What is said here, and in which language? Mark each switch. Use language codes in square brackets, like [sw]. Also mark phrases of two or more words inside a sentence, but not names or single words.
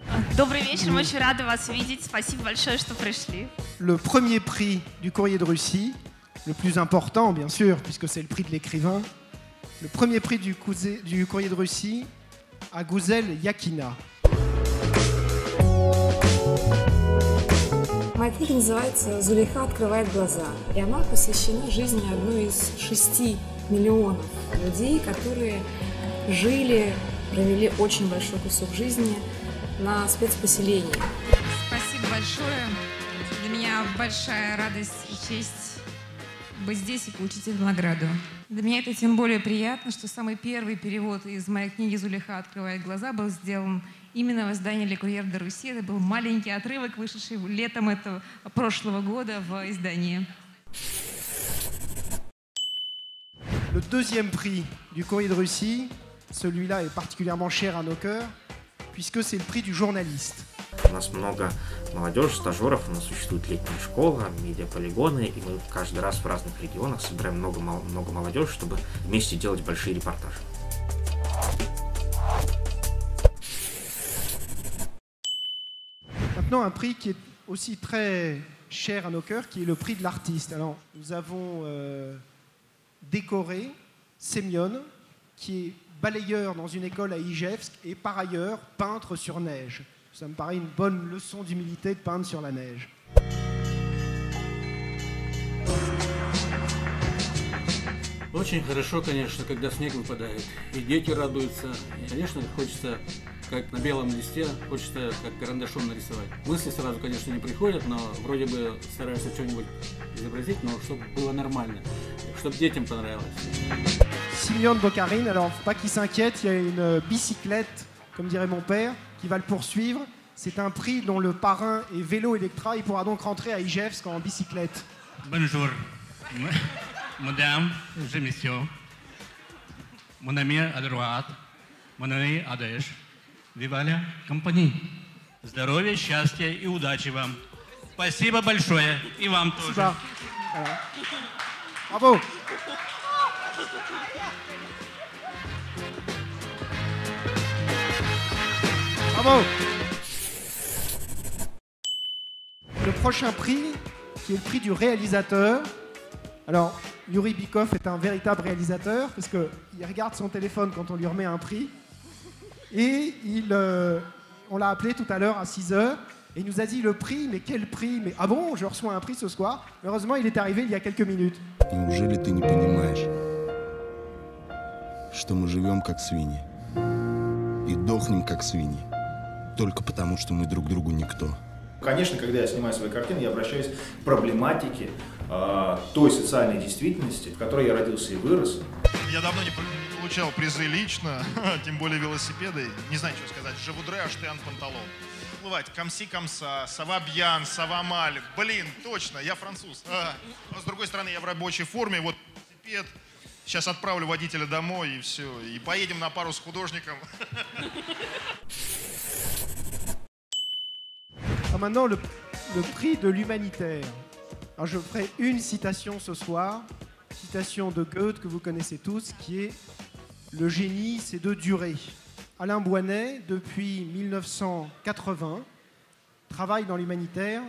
[ru] Добрый вечер, мы очень рады вас видеть. Спасибо большое, что пришли. [fr] Le premier prix du Courrier de Russie, le plus important bien sûr, puisque c'est le prix de l'écrivain, le premier prix du Courrier de Russie à Гузель Якина. [ru] Моя книга называется «Зулейха открывает глаза», и она посвящена жизни одной из 6 миллионов людей, которые жили, провели очень большой кусок жизни на спецпоселении. Спасибо большое. Для меня большая радость и честь быть здесь и получить эту награду. Для меня это тем более приятно, что самый первый перевод из моей книги «Зулейха открывает глаза» был сделан именно в издании «Le Courrier de Russie». Это был маленький отрывок, вышедший летом прошлого года в издании. [fr] Le deuxième prix du Courrier de Russie, celui-là est particulièrement cher à nos cœurs, puisque c'est le prix du journaliste. [ru] У нас много молодежи, стажеров, у нас существует летняя школа, медиаполигоны, и мы каждый раз в разных регионах собираем много молодежи, чтобы вместе делать большие репортажи. [fr] Maintenant, un prix qui est aussi très cher à nos cœurs, qui est le prix de l'artiste. Alors, nous avons décoré Semyon, qui est balayeur dans une école à Ijevsk et par ailleurs peintre sur neige. Ça me paraît une bonne leçon d'humilité de peindre sur la neige. [ru] Очень хорошо, конечно, когда снег выпадает, и дети радуются. И, конечно, хочется, как на белом листе, хочется как карандашом нарисовать. Мысли сразу, конечно, не приходят, но вроде бы стараются что-нибудь изобразить, но чтобы было нормально, чтобы детям понравилось. [fr] Simeon Bokarin, alors faut pas qu'il s'inquiète, il y a une bicyclette, comme dirait mon père, qui va le poursuivre. C'est un prix dont le parrain est Vélo Electra, il pourra donc rentrer à Ijevsk en bicyclette. Bonjour, madame, je monsieur, mon ami à droite, mon ami à gauche, vive la compagnie. Здоровья, счастья и удачи вам. Спасибо большое, и вам тоже. Voilà. Bravo. Bravo. Le prochain prix, qui est le prix du réalisateur. Alors, Yuri Bykov est un véritable réalisateur, parce qu'il regarde son téléphone quand on lui remet un prix. Et on l'a appelé tout à l'heure à 6 h, et il nous a dit le prix, mais quel prix? Mais ah bon, je reçois un prix ce soir. Heureusement, il est arrivé il y a quelques minutes. [ru] Неужели ты не понимаешь, что мы живем как свиньи и дохнем как свиньи, только потому, что мы друг другу никто? Конечно, когда я снимаю свои картины, я обращаюсь к проблематике той социальной действительности, в которой я родился и вырос. Я давно не получал призы лично, тем более велосипеды. Не знаю, что сказать. [fr] Je voudrais acheter un pantalon. Плывать comme ci comme ça, ça va bien, ça va mal. [ru] Блин, точно, я француз. Но с другой стороны, я в рабочей форме. Вот велосипед. Сейчас отправлю водителя домой и все. И поедем на пару с художником. [fr] Maintenant, le prix de l'humanitaire. Alors, je ferai une citation ce soir, citation de Goethe que vous connaissez tous, qui est « Le génie, c'est de durer ». Alain Bouanet, depuis 1980, travaille dans l'humanitaire.